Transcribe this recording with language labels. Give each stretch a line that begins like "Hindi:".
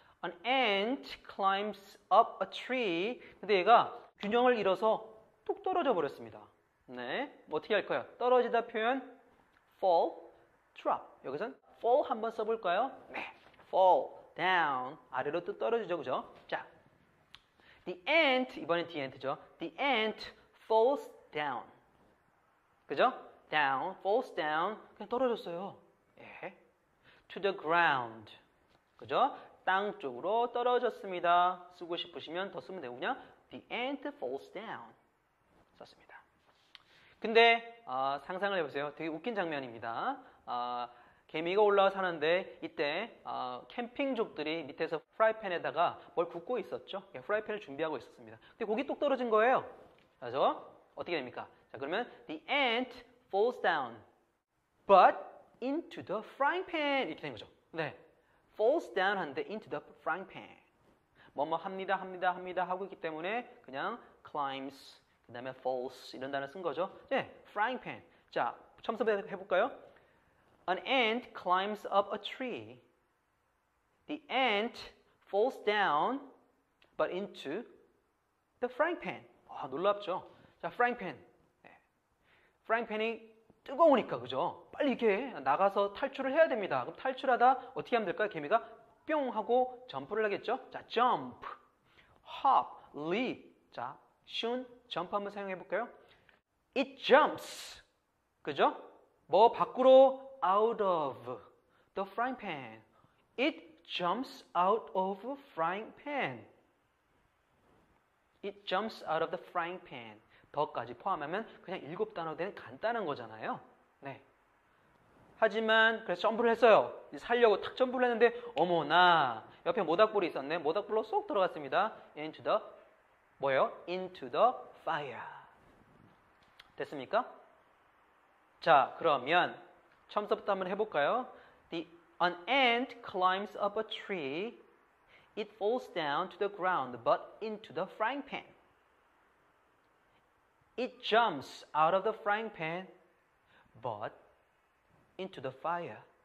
English: An ant climbs up a tree.
Korean: 근데 얘가 균형을 잃어서 뚝 떨어져 버렸습니다. 네, 어떻게 할까요? 떨어지다 표현 fall, drop. 여기선 fall 한번 써볼까요?
English: 네, fall down.
Korean: 아래로 또 떨어지죠, 그죠? 자, the ant, 이번엔 the ant죠.
English: The ant falls down. 그죠?
Korean: down, falls down. 그냥 떨어졌어요. 예.
English: to the ground. 그죠?
Korean: 땅 쪽으로 떨어졌습니다. 쓰고 싶으시면 더 쓰면 되고 그냥
English: the ant falls down.
Korean: 썼습니다. 근데 상상을 해보세요. 되게 웃긴 장면입니다. 개미가 올라와 사는데 이때 캠핑족들이 밑에서 프라이팬에다가 뭘 굽고 있었죠. 프라이팬을 준비하고 있었습니다. 근데 고기 뚝 떨어진 거예요. 그래서 어떻게 됩니까? 자, 그러면
English: the ant falls down but into the frying pan
Korean: 이렇게 된 거죠. 네, falls down 하는데
English: into the frying pan
Korean: 뭐뭐 합니다 하고 있기 때문에 그냥 climbs 그 다음에 falls 이런 단어 쓴 거죠.
English: 네, frying pan.
Korean: 자, 처음 해볼까요?
English: An ant climbs up a tree. The ant falls down but into the frying pan.
Korean: 놀랍죠? 자, frying pan. 네. frying pan이 뜨거우니까, 그죠? 빨리 이렇게 나가서 탈출을 해야 됩니다. 그럼 탈출하다 어떻게 하면 될까요? 개미가 뿅 하고 점프를 하겠죠?
English: 자, jump, hop, leap.
Korean: 자, 쉬운 점프 한번 사용해 볼까요?
English: It jumps. 그죠?
Korean: 뭐 밖으로
English: out of the frying pan. It jumps out of a frying pan. It jumps out of the frying pan.
Korean: 더까지 포함하면 그냥 7단어 된 간단한 거잖아요. 네. 하지만 그래서 점프를 했어요. 살려고 탁 점프를 했는데 어머나 옆에 모닥불이 있었네. 모닥불로 쏙 들어갔습니다.
English: Into the 뭐예요? Into the fire. 됐습니까?
Korean: 자, 그러면 처음부터 한번 해볼까요?
English: An ant climbs up a tree. It falls down to the ground, but into the frying pan. It jumps out of the frying pan, but into the fire.